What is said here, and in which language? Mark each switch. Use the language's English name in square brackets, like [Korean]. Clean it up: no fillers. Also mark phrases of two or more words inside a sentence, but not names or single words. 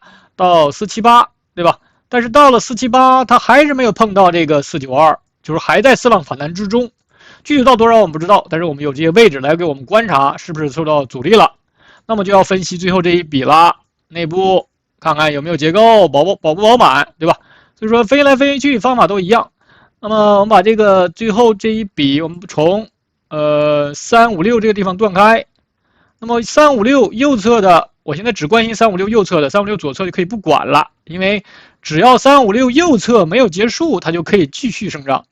[Chinese] 到478，對吧？但是到了478，它還是沒有碰到這個492，就是還在4浪反彈之中。具體到多少我們不知道，但是我們有這些位置來給我們觀察是不是受到阻力了。那麼就要分析最後這一筆了，內部看看有沒有結構，飽不飽滿，對吧？所以說分析來分析去方法都一樣。那麼我們把這個最後這一筆，我們從356這個地方斷開。那麼356右側的。我現在只關心356右側的，356左側就可以不管了，因為只要356右側沒有結束，它就可以繼續上漲。